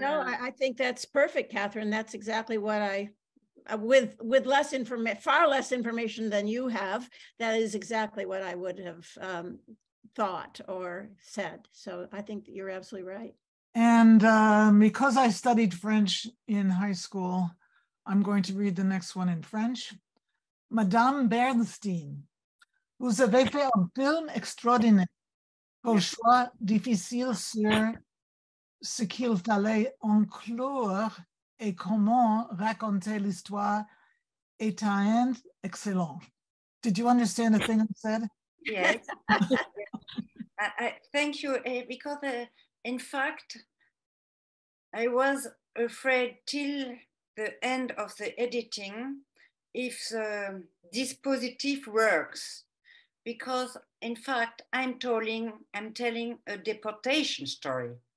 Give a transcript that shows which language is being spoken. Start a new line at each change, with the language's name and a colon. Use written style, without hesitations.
English: No, I think that's perfect, Catherine. That's exactly what I, with less information, far less information than you have, that is exactly what I would have thought or said. So I think that you're absolutely right. And because I studied French in high school, I'm going to read the next one in French.
French: Madame Bernstein, vous avez fait un film extraordinaire, vos choix difficiles sur ce qu'il fallait inclure et comment raconter l'histoire est un excellent.
English: Did you understand the thing I said? Yes. I thank you, because in fact, I was afraid till the end of the editing if the dispositif works, because in fact I'm telling a deportation story.